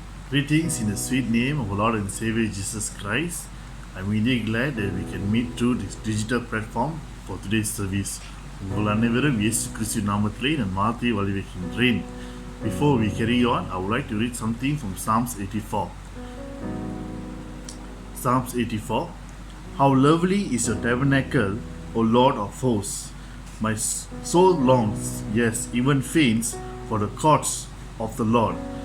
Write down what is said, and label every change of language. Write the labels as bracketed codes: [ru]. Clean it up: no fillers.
[en] Greetings in the sweet name of our Lord and Savior Jesus Christ. I'm really glad that we can meet through this digital platform for today's service. [ta] உங்கள் அனைவரும் இயேசு கிறிஸ்து நாமத்திலே நான் வாழ்த்தி வழிவைக்கின்றேன். [en] Before we carry on, I would like to read something from Psalms 84. Psalms 84. How lovely is your tabernacle, O Lord of hosts! My soul longs, yes, even faints, for the courts of the Lord.